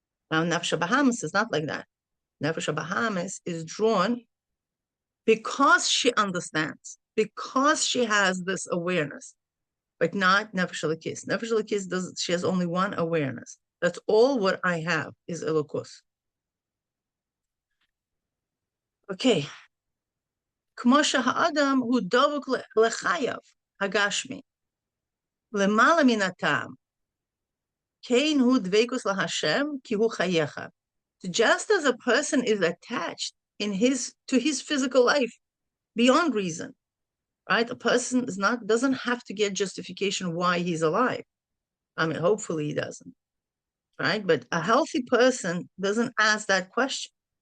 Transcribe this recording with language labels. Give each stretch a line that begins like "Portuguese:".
English: Now, Nefesh Bahamis is not like that. Nefesh Bahamis is drawn because she understands, because she has this awareness, but not Nefesh Elokis. Nefesh Elokis she has only one awareness. That's all what I have is Elokus. Okay.
Hebrew: כמו שהאדם הוא דבוק לחייו הגשמי, למעלה מן הטעם, כן הוא דבקוס להשם כי הוא חייך.
English: Just as a person is attached to his physical life beyond reason, right? A person doesn't have to get justification why he's alive. I mean, hopefully he doesn't, right? But a healthy person doesn't ask that question.